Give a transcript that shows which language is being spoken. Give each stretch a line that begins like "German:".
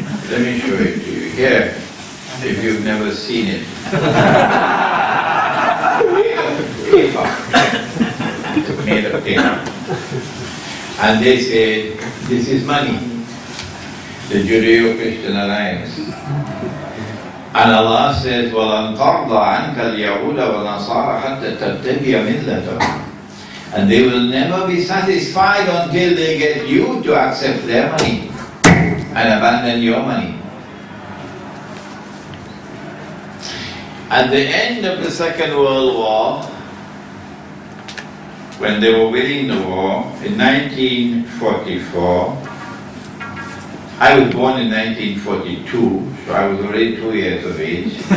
English: Let me show it to you. Here, if you've never seen it. Paper. Made of paper. And they said, this is money. The Judeo-Christian alliance. And Allah says,
Arabic: وَلَنْ تَرْضَ عَنْكَ الْيَهُودَ وَالنَّصَارَ حَتَّى تَتَّبِعَ مِلَّتَهُمْ.
English: And they will never be satisfied until they get you to accept their money and abandon your money. At the end of the Second World War, when they were winning the war, in 1944, I was born in 1942, so I was already 2 years of age.